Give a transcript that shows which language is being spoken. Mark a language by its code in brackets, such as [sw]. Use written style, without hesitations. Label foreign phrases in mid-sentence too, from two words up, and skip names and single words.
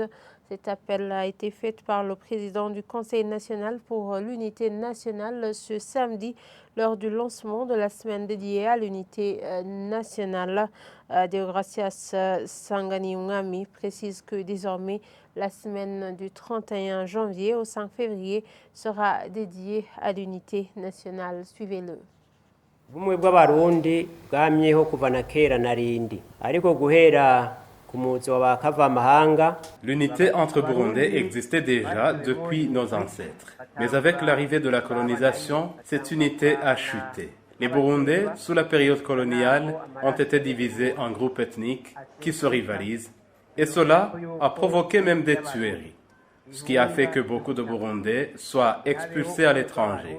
[fr] Cet appel a été fait par le président du Conseil national pour l'unité nationale ce samedi lors du lancement de la semaine dédiée à l'unité nationale. Deogracias Sanganiungami précise que désormais la semaine du 31 janvier au 5 février sera dédiée à l'unité nationale. Suivez-le. [rn] Ubumwe bw'abarundi bwamyeho kuva na kera narindi ariko guhera ku muzo wa bakavamahanga. [fr] L'unité entre Burundais existait déjà depuis nos ancêtres. Mais avec l'arrivée de la colonisation, cette unité a chuté. Les Burundais, sous la période coloniale, ont été divisés en groupes ethniques qui se rivalisent, et cela a provoqué même des tueries, ce qui a fait que beaucoup de Burundais soient expulsés à l'étranger.